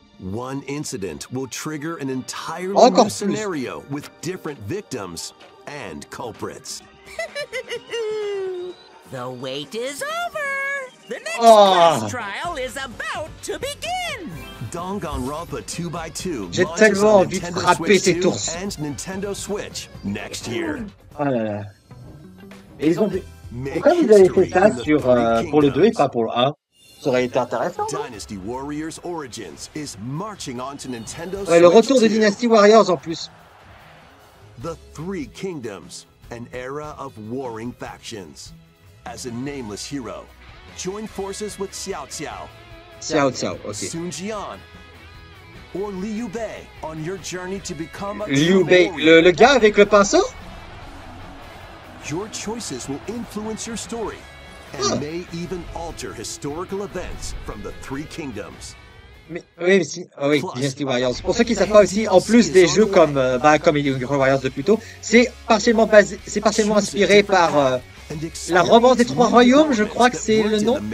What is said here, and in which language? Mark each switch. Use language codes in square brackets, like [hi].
[en] One incident will trigger an entirely new scenario with different victims and culprits. The wait is over! The next class trial is about to begin! Danganronpa 2x2 [fr] J'ai tellement envie de frapper cet ours. [en] And Nintendo Switch next year. [fr] Oh là là. Et ils ont... Pourquoi vous avez fait ça sur, pour le 2 et pas pour le 1? Ça aurait été intéressant. [en] Dynasty Warriors Origins is marching onto Nintendo [fr] ouais, le retour de Dynasty Warriors en plus. [en] The Three Kingdoms, an era of warring factions. As a nameless hero, join forces with Xiao Xiao. [fr] Xiao Xiao, ok. [en] Sun Jian. Or Liu Bei on your journey to become a [fr] Liu Bei, le gars avec le pinceau? [en] Your choices will influence your story. And may even alter historical events from the Three Kingdoms. [fr] Mais, oui, si, oh oui, Dynasty Warriors. Pour ceux qui savent pas aussi, en plus des jeux comme Hero Warriors de plus tôt, c'est partiellement inspiré par la romance des Trois Royaumes, je crois que c'est le nom.